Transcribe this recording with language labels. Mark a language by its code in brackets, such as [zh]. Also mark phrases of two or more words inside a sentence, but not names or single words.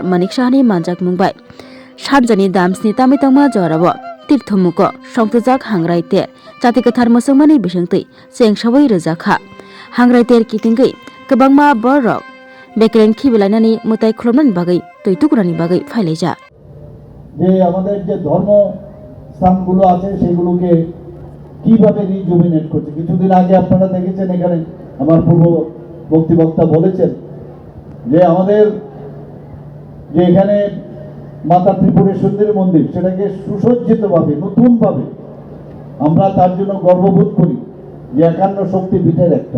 [trp] Manik Saha ni manjak mungbai Sarjani damsni tamitangma jorabo tirthumuko songtujak hangraiter jati kathar musangmani bisangtui chengsawai rojaka hangraiter kitinggai kebangma borok bekreng khibilainani mutai khulomnani bagai toitukurani bagai ফাইলাইজা [bn] যে আমাদের যে ধর্ম স্থানগুলো আছে সেগুলোকে কিভাবে রিজুভিনেট করছে। কিছুদিন আগে আপনারা দেখেছেন এখানে আমার পূর্ব বক্তা বলেছেন যে আমাদের যে এখানে মাতা ত্রিপুরেশ্বরীর মন্দির সেটাকে সুসজ্জিতভাবে নতুনভাবে আমরা তার জন্য গর্ববোধ করি যে 51 শক্তিপীঠের একটা।